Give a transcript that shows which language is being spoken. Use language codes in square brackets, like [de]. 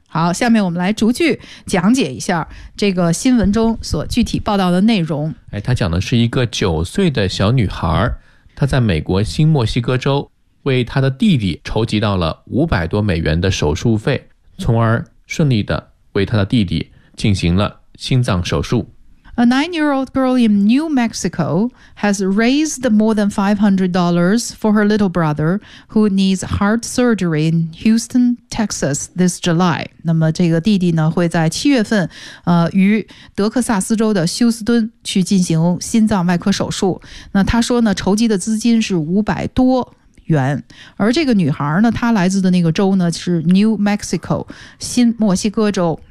[zh] 好，下面我们来逐句讲解一下这个新闻中所具体报道的内容。哎，他讲的是一个9岁的小女孩，她在美国新墨西哥州为她的弟弟筹集到了$500多的手术费，从而顺利的为她的弟弟进行了心脏手术。 [en] A nine-year-old girl in New Mexico has raised more than $500 for her little brother who needs heart surgery in Houston, Texas this July. [zh] 那么这个弟弟呢会在七月份于德克萨斯州的休斯敦去进行心脏外科手术。那他说呢筹集的资金是$500。而这个女孩呢她来自的那个州呢是 New Mexico, 新墨西哥州。